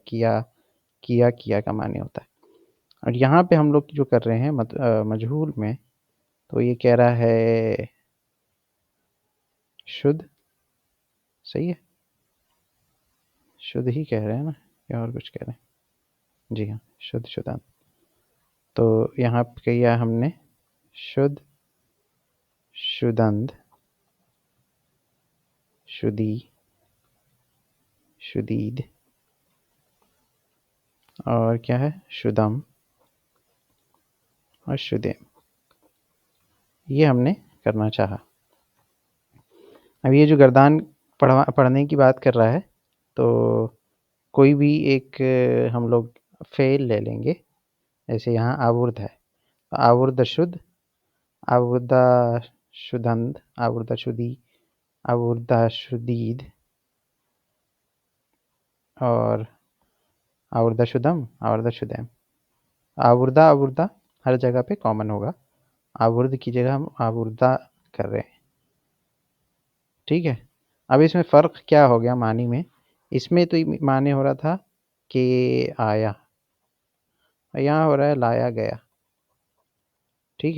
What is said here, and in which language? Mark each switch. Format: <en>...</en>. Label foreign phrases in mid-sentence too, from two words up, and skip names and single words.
<ur>کیا، کیا، کیا کا معنی ہوتا ہے۔ اور یہاں پہ ہم لوگ جو کر رہے ہیں مجہول میں، تو یہ کہہ رہا ہے شدھ، صحیح ہے، شدھ ہی کہہ رہے ہیں نا یا اور کچھ کہہ رہے ہیں؟ جی ہاں،</ur> <fa>شدھ، شدند۔</fa> <ur>تو یہاں پہ کیا ہم نے شدھ،</ur> <fa>شدند، شدی، شدید،</fa> <ur>اور کیا ہے شدم اور شدیم، یہ ہم نے کرنا چاہا۔ اب یہ جو گردان پڑھنے کی بات کر رہا ہے، تو کوئی بھی ایک ہم لوگ فعل لے لیں گے، جیسے یہاں آورد ہے،</ur> <fa>آورد شدھ، آوردہ شدند، آوردہ شدی، آوردہ شدید،</fa> <ur>اور</ur> <fa>آوردہ شدم، آوردہ شدیم۔</fa> <ur>آوردہ، آوردہ ہر جگہ پہ کامن ہوگا، آورد کی جگہ ہم آوردہ کر رہے ہیں، ٹھیک ہے۔ اب اس میں فرق کیا ہو گیا معنی میں؟ اس میں تو معنی ہو رہا تھا کہ آیا، یہاں ہو رہا ہے لایا گیا، ٹھیک ہے۔</ur>